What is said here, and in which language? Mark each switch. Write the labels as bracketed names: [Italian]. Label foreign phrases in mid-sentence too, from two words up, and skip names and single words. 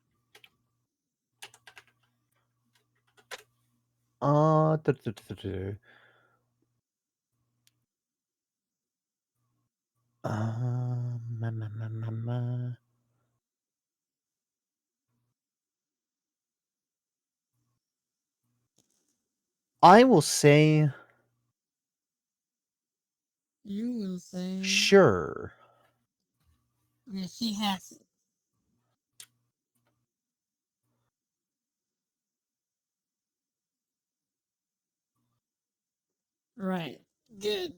[English] duh, duh, duh, duh, duh. Ma, ma, ma, ma, ma. I will say You will say, sure. yeah, she has it. Right. Good.